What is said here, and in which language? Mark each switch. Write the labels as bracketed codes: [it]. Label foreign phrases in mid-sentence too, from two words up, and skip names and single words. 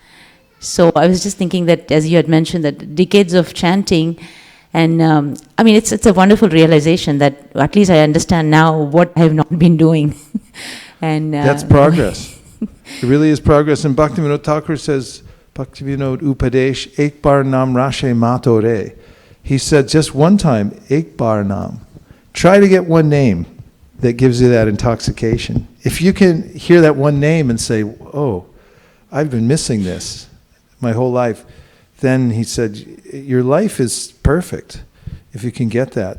[en] So I was just thinking that, as you had mentioned, that decades of chanting, and it's a wonderful realization that at least I understand now what I have not been doing. And that's progress. It really is progress. And Bhaktivinoda Thakur says, Bhaktivinoda Upadesh, [bn] এক বার নাম রসে মাতোরে. [en] He said just one time, [bn] এক বার নাম. [en] Try to get one name that gives you that intoxication. If you can hear that one name and say, I've been missing this my whole life, then he said, your life is perfect if you can get that.